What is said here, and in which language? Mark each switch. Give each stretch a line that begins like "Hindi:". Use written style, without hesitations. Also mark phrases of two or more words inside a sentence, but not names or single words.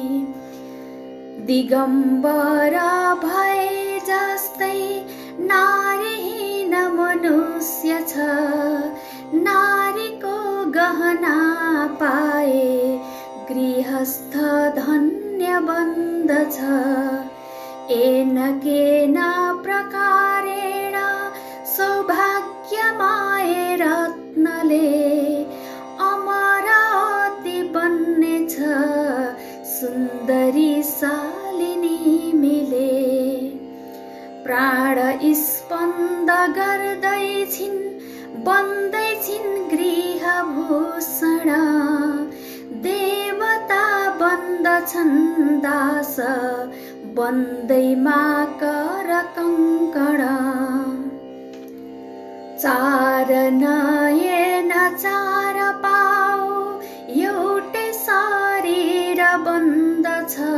Nepali: दिगम्बर भए जस्तै नारीहीन मनुष्य छ, नारीको गहना पाए गृहस्थ धन्य बन्दछ।
Sanskrit: येन केन प्रकारेण
Nepali: सौभाग्यमय रत्नले, अमरावती बन्नेछ सुन्दरी शालिनी मिले। प्राण स्पन्द गर्दैछिन् बन्दैछिन् गृहभूषण, देवता बन्द छन् दास बन्दैमा कर कङ्कण चार नयन चार पाउ एउटै शरीर बन्दछ